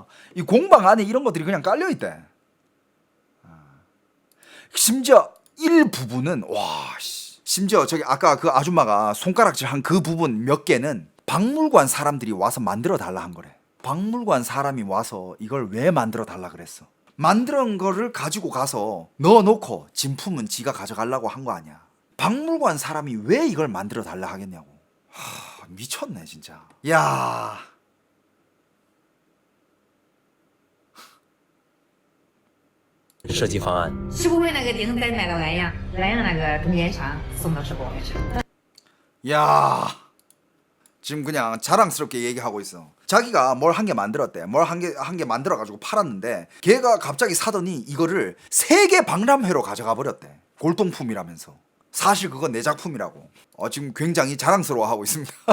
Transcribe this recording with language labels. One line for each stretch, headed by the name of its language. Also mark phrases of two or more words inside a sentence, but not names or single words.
Korean: 이 공방 안에 이런 것들이 그냥 깔려있대. 심지어 일부분은 심지어 저기 아까 그 아줌마가 손가락질 한 그 부분 몇 개는 박물관 사람들이 와서 만들어 달라 한 거래. 박물관 사람이 와서 이걸 왜 만들어 달라 그랬어. 만드는 거를 가지고 가서 넣어놓고 진품은 지가 가져가려고 한 거 아니야. 박물관 사람이 왜 이걸 만들어 달라 하겠냐고. 미쳤네 진짜. 야.
Chinese: 设计方案。世博会那个钉得卖到安阳那个中间商送到世博会去。
Korean: 야. 지금 그냥 자랑스럽게 얘기하고 있어. 자기가 뭘 한 개 만들었대. 뭘 한 개 만들어가지고 팔았는데 걔가 갑자기 사더니 이거를 세계 박람회로 가져가 버렸대. 골동품이라면서. 사실 그건 내 작품이라고. 지금 굉장히 자랑스러워하고 있습니다.